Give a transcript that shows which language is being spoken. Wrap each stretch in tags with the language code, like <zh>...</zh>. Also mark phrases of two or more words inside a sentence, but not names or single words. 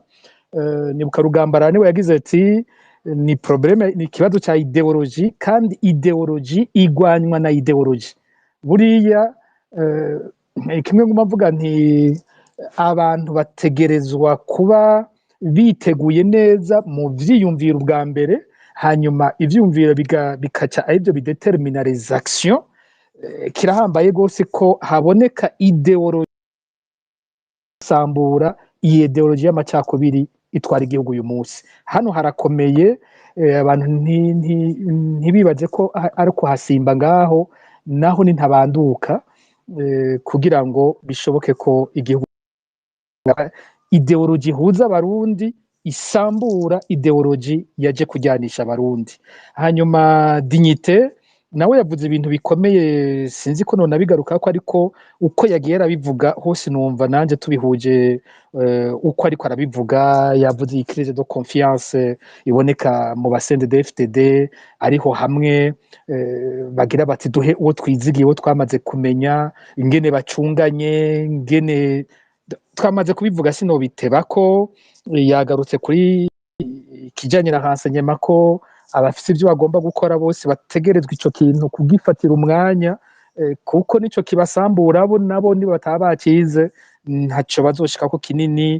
<rn>Nibuka Rugambara niwe yagize ati ni problème ni kibazo ca ideologie kandi ideologie igwanywa na ideologie. Buriya kimwe nguma mvuga nti abantu bategerezwa kuba biteguye neza mu vyiyumviro ubwa mbere, hanyuma ivyumviro bikaca arivyo bidetermina</rn> <fr>les actions.</fr> <rn>Kirahambaye gose ko haboneka ideologie sambura iyi ideologie y'amacakubiri itwara igihugu uyu munsi. Hano harakomeye abantu ntibibaze ko ari kuhasimba ngaho naho ni ntabanduka kugira ngo bishoboke ko igihugu ideologie huza abarundi isambura ideologie yaje kujyanisha abarundi. Hanyuma dignité nawe yavuze ibintu bikomeye sinzi ko none abigaruka ko ariko uko yagiye arabivuga hose numva nanje tubihuje uko ariko arabivuga. Yavuze</rn> <fr>crise de confiance</fr> <rn>iboneka mu basende DFTD ariho hamwe bagira bati duhe uwo twizigiye uwo twamaze kumenya ingene bacunganye ingene twamaze kubivuga sino bitebako. Yagarutse kuri kijanye na renseignement ko abafite ibyo bagomba gukora bose bategerezwa ico kintu kugifatira umwanya kuko nico kibasambura abo nabo niba batabakize ntaco bazoshika ko kinini.</rn>